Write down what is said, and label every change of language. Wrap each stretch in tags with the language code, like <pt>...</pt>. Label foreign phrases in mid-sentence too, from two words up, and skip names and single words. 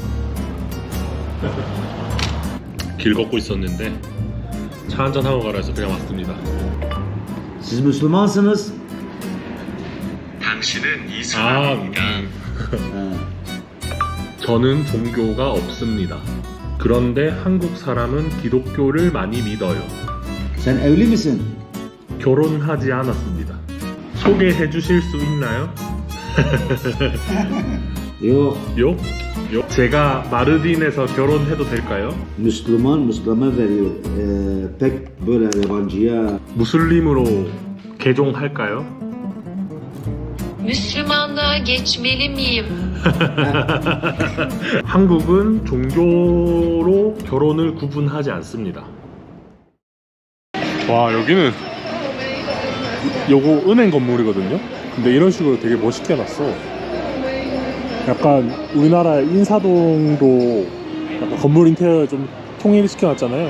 <ko>길 걷고 있었는데 차 한잔 하고 가라 해서 그냥 왔습니다.</ko> <tr>Siz Müslümansınız.</tr> <ko>당신은 이슬람입니다. 저는 종교가 없습니다. 그런데 한국 사람은 기독교를 많이 믿어요.</ko> <tr>Sen evli misin?</tr> <ko>결혼하지 않았습니다. 소개해 주실 수 있나요?</ko> <tr>Yok.</tr> <ko>요? 제가 마르딘에서 결혼해도 될까요?</ko> <tr>Müslüman'a veriyor. Pek böyle yabancıya.</tr> <ko>무슬림으로 개종할까요?</ko> <tr>Müslümanlığa geçmeli miyim?</tr> <ko>한국은 종교로 결혼을 구분하지 않습니다. 와, 여기는 요거 은행 건물이거든요. 근데 이런 식으로 되게 멋있게 해놨어. 약간 우리나라 인사동도 약간 건물 인테리어 좀 통일시켜놨잖아요.</ko>